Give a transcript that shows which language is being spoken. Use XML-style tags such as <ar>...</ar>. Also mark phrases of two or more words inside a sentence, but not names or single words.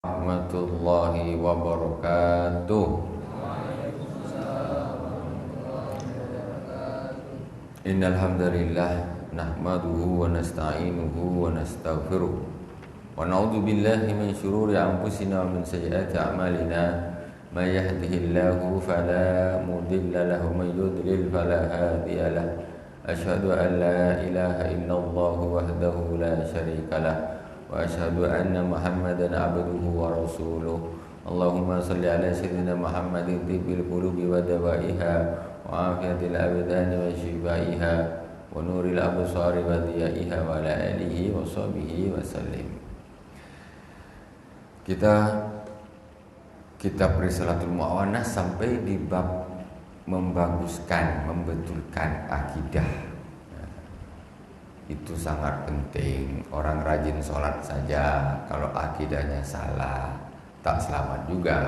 <ar>ورحمة الله وبركاته. إن الحمد لله نحمده ونستعينه ونستغفره ونعوذ بالله من شرور أنفسنا ومن سيئات أعمالنا من يهده الله فلا مضل له ومن يضلل فلا هادي له. أشهد أن لا إله إلا الله وحده لا شريك له وأشهد أن محمدا عبده ورسوله. اللهم صل على سيدنا محمد طب القلوب ودوائها وعافية الأبدان وشفائها ونور الأبصار وضيائها وعلى آله وصحبه وسلم.</ar> <id>Kita kitab Risalatul Mu'awanah sampai di bab membaguskan, membetulkan akidah. Itu sangat penting. Orang rajin sholat saja kalau akidahnya salah tak selamat juga.</id>